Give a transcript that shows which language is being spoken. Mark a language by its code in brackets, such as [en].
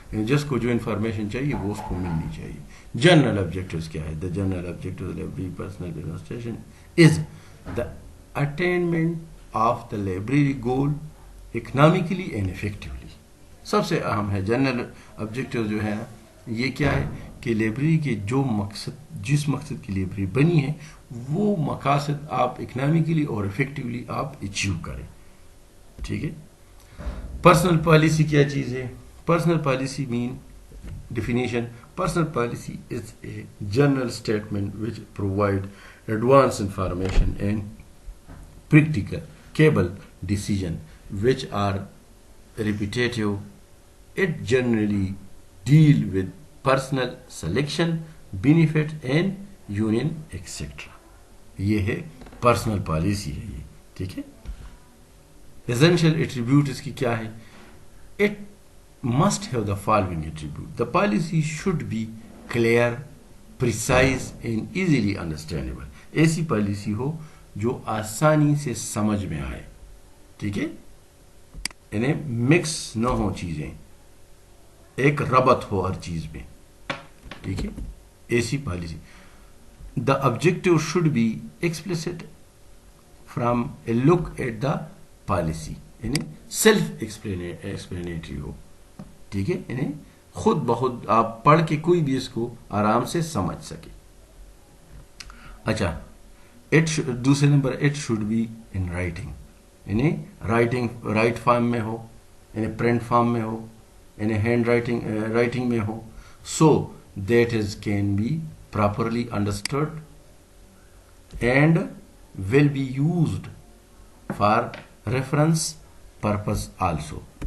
[ur] جس کو جو انفارمیشن چاہیے وہ اس کو ملنی چاہیے. جنرل آبجیکٹیوز کیا ہے، [en] The general objectives library personnel administration is the attainment of the library goal economically and effectively. [ur] سب سے اہم ہے جنرل آبجیکٹیو جو ہے نا، یہ کیا ہے کہ لائبریری کے جو مقصد جس مقصد کی لائبریری بنی ہے وہ مقاصد آپ اکنامکلی اور افیکٹولی آپ اچیو کریں. ٹھیک ہے. پرسنل پالیسی کیا چیز ہے؟ Personal policy main definition. [en] Personal policy is a general statement which provide advance information and practicable decision which are repetitive. It generally deal with personal selection, benefit and union etc. [ur] یہ ہے personal policy ہے یہ. ٹھیک ہے. [en] essential attribute [ur] اس کی کیا ہے؟ [en] it must have the following attribute. The policy should be clear, precise and easily understandable. [ur] ایسی پالیسی ہو جو آسانی سے سمجھ میں آئے. ٹھیک ہے. انہیں مکس نہ ہو چیزیں, ایک ربط ہو ہر چیز میں. ٹھیک ہے. ایسی policy. [en] The objective should be explicit from a look at the policy. [ur] انہیں self explanatory ہو. ٹھیک ہے. انہیں خود بخود آپ پڑھ کے کوئی بھی اس کو آرام سے سمجھ سکے. اچھا, دوسرے number [en] It should be in writing. [ur] انہیں رائٹ فارم میں ہو, انہیں پرنٹ فارم میں ہو, انہیں ہینڈ رائٹنگ میں ہو, [en] So that is can be properly understood and will be used for reference purpose also.